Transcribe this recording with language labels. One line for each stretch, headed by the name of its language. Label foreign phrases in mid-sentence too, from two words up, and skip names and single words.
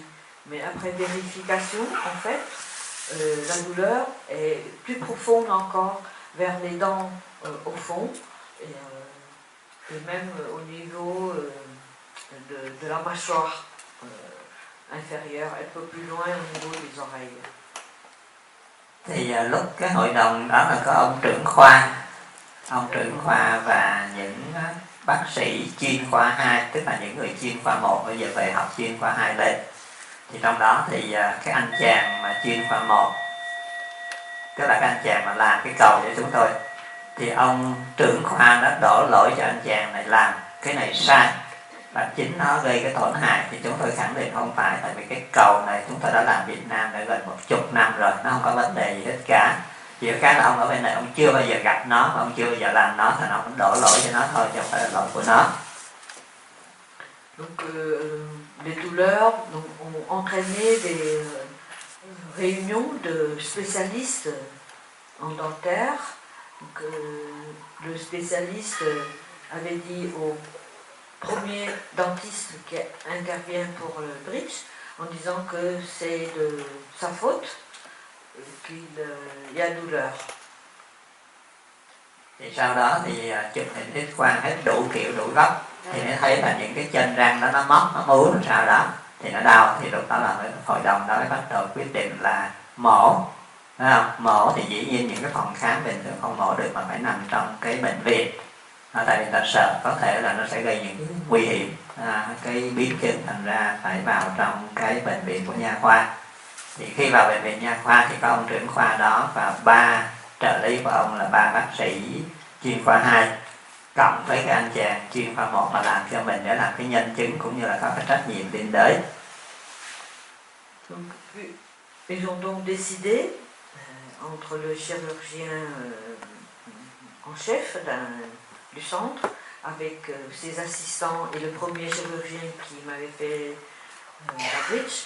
French: Mais après vérification, en fait, la douleur est plus profonde encore vers les dents au fond et même au niveau de la mâchoire inférieure, un peu plus loin au niveau des oreilles.
Vietnamese: Thì lúc cái hội đồng đó là có ông trưởng khoa và những bác sĩ chuyên khoa 2, tức là những người chuyên khoa 1 bây giờ về học chuyên khoa 2 lên. Thì trong đó thì cái anh chàng mà chuyên khoa 1, tức là cái anh chàng mà làm cái cầu cho chúng tôi, thì ông trưởng khoa đã đổ lỗi cho anh chàng này làm cái này sai và chính nó gây cái tổn hại. Thì chúng tôi khẳng định không phải, tại vì cái cầu này chúng tôi đã làm Việt Nam đã gần 10 năm rồi, nó không có vấn đề gì hết cả. Chỉ có cái là ông ở bên này ông chưa bao giờ gặp nó, ông chưa bao giờ làm nó, thì nó cũng đổ lỗi cho nó thôi, chứ không phải là lỗi của nó.
French: Donc les douleurs ont entraîné des réunions de spécialistes en dentaire. Donc, le spécialiste avait dit au premier dentiste qui intervient pour le bridge en disant que c'est de sa faute qu'il y a douleur.
Vietnamese: Thì sau đó thì chụp hình X-quang hết đủ kiểu đủ góc thì mới thấy là những cái chân răng đó nó móc, nó múa rồi sau đó thì nó đau. Thì lúc đó là hội đồng đó mới bắt đầu quyết định là mổ. Thấy không? Mổ thì dĩ nhiên những cái phòng khám bình thường không mổ được mà phải nằm trong cái bệnh viện. Tại vì người ta sợ có thể là nó sẽ gây những cái nguy hiểm, cái biến chứng, thành ra phải vào trong cái bệnh viện của nha khoa. Thì khi vào bệnh viện nha khoa thì có ông trưởng khoa đó và 3 trợ lý của ông là 3 bác sĩ chuyên khoa 2 cộng với cái anh chàng chuyên khoa 1 mà làm cho mình để làm cái nhân chứng cũng như là có cái trách nhiệm liên đới.
French: Ils ont donc décidé entre le chirurgien en chef du centre avec ses assistants et le premier chirurgien qui m'avait fait la bridge.